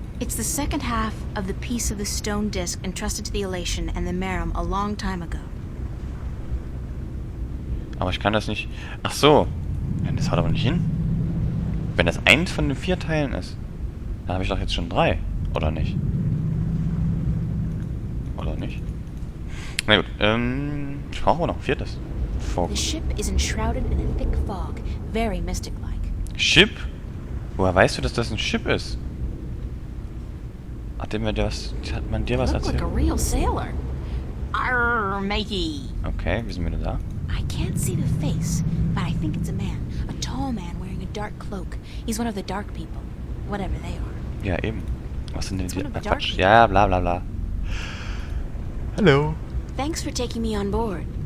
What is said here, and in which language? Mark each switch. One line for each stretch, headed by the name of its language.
English: It's the second half of the piece of the stone disc entrusted to the Elation and the Merum a long time ago.
German: Aber ich kann das nicht... Ach so. Ja, das haut aber nicht hin. Wenn das eins von den 4 Teilen ist, dann habe ich doch jetzt schon 3. Oder nicht? Oder nicht? Na gut, ich brauche aber noch ein 4.
English: Fog. The ship is enshrouded in a thick fog, very mystic-like. Ship?
German: Woher weißt du, dass das ein Ship ist? Hat man dir was
English: Look like
German: erzählt?
English: a real sailor. Arr, matey.
German: Okay, wie sind wir denn da?
English: I can't see the face, but I think it's a man. A tall man wearing a dark cloak. He's one of the dark people. Whatever they are.
German: Ja, eben. Was sind denn
English: It's
German: die...
English: one of the
German: Quatsch. Ja, bla bla bla. Hallo.
English: Thanks for taking me on board.